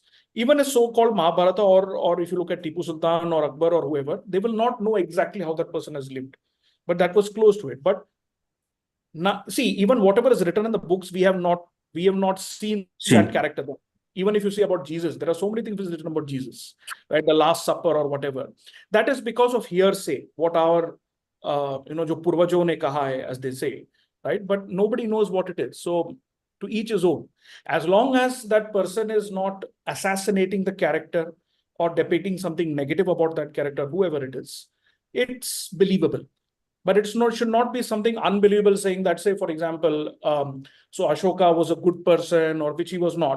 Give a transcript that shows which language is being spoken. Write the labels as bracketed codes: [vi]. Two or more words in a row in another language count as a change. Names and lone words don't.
[en] Even a so-called Mahabharata, or if you look at Tipu Sultan or Akbar or whoever, they will not know exactly how that person has lived, but that was close to it. But now, see, even whatever is written in the books, we have not seen that character. Even if you see about Jesus, there are so many things written about Jesus, right? The Last Supper or whatever. That is because of hearsay, what our [hi] जो पूर्वजों ने कहा है, [en] as they say, right? But nobody knows what it is. So to each his own. As long as that person is not assassinating the character or depicting something negative about that character, whoever it is, it's believable. But should not be something unbelievable, saying that, say, for example, so Ashoka was a good person, or which he was not.